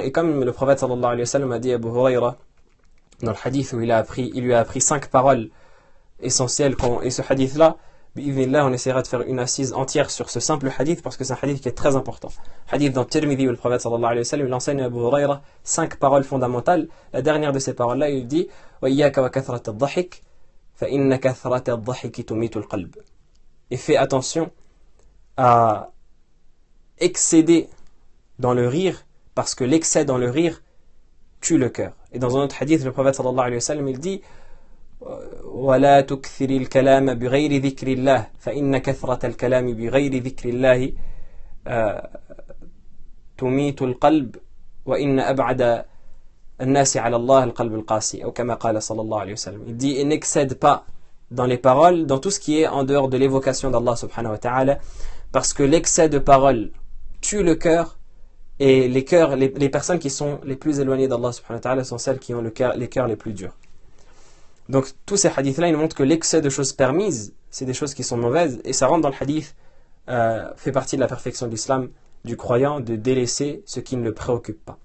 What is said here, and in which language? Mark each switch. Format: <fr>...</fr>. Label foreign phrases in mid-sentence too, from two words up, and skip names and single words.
<fr>Et comme le prophète</fr> <ar>صلى الله عليه وسلم</ar> <fr>a dit à Abu Huraira, dans le hadith où il lui a appris 5 paroles essentielles, et ce hadith-là, Bi'idhnillah, on essaiera de faire une assise entière sur ce simple hadith parce que c'est un hadith qui est très important. Hadith dans Tirmidhi où le prophète</fr> <ar>صلى الله عليه وسلم</ar> <fr>il enseigne à Abu Huraira 5 paroles fondamentales. La dernière de ces paroles-là, il dit</fr> <ar>وإياك وكثرة الضحك فإن كثرة الضحك تميت القلب.</ar> <fr>Et fais attention à excéder dans le rire parce que l'excès dans le rire tue le cœur. Et dans un autre hadith, le prophète</fr> <ar>صلى الله عليه وسلم</ar> <fr>il dit</fr> <ar>ولا تكثر الكلام بغير ذكر الله فإن كثرة الكلام بغير ذكر الله تميت القلب وإن أبعد الناس على الله القلب القاسي أو كما قال صلى الله عليه وسلم.</ar> <fr>Il dit et n'excède pas dans les paroles, dans tout ce qui est en dehors de l'évocation d'Allah</fr> <ar>سبحانه وتعالى,</ar> <fr>parce que l'excès de paroles tue le cœur, et les personnes qui sont les plus éloignées d'Allah</fr> <ar>سبحانه وتعالى</ar> <fr>sont celles qui ont les cœurs les plus durs. Donc tous ces hadiths-là, ils montrent que l'excès de choses permises, c'est des choses qui sont mauvaises, et ça rentre dans le hadith, fait partie de la perfection de l'islam, du croyant, de délaisser ce qui ne le préoccupe pas.</fr>